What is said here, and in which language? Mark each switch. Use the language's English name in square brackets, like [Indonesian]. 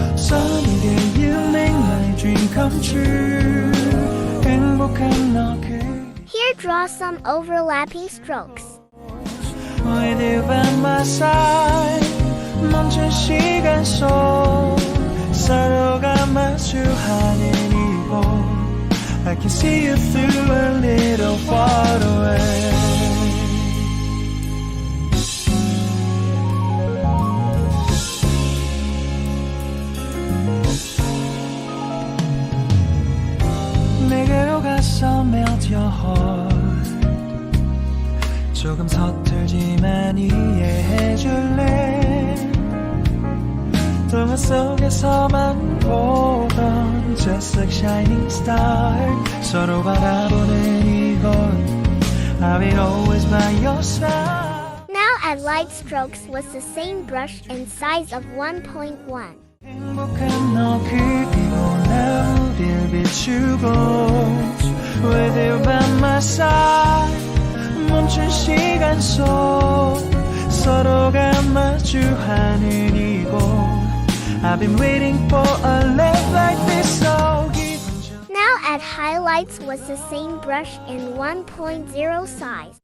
[English] Sunny day you make my dream come true. [Korean] 행복한 너 그 [English] Here, draw some overlapping strokes. With you by my side. [Korean] 멈춘 시간 속 서로가 마주하는 이곳. [English] I can see you through a little far away. [Korean] 내게로 가서 [English] melt your heart. [Korean] 조금 서툴지만 이해해줄래. 동화 속에서만 보던 [English] Just like shining star. [Korean] 서로 바라보는 이곳. [English] I'll be always by your side. Now add light strokes with the same brush and size of 1.1. [Korean] 행복한 너 그리고 나 우릴 비추고 [English] With you by my side. [Korean] 멈춘 시간 속 서로가 마주하는 이곳. [English] I've been waiting for a love like this. So now add highlights with the same brush and 1.0 size.